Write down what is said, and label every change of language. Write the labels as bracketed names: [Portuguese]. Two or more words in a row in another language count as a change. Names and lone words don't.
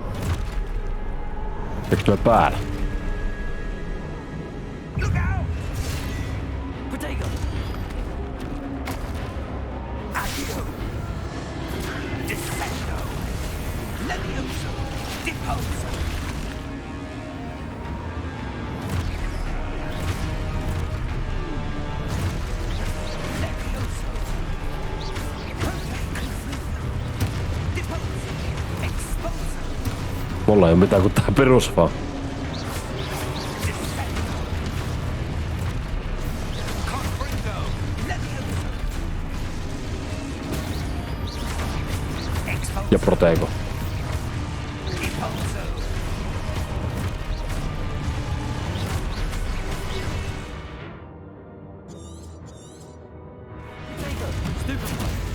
[Finnish] Eikö tulee päällä? [English] Look out! [Latin] Protego. Accio! Descendo! Levioso! Deposo! Levioso! Protego! Deposo! Exposo! [Finnish] Mulla ei oo mitään kuin tää perus vaan. [Latin] Confringo! Levioso! Exposo! [Finnish] Ja Protego. [Latin] Deposo! Protego. Stupefy.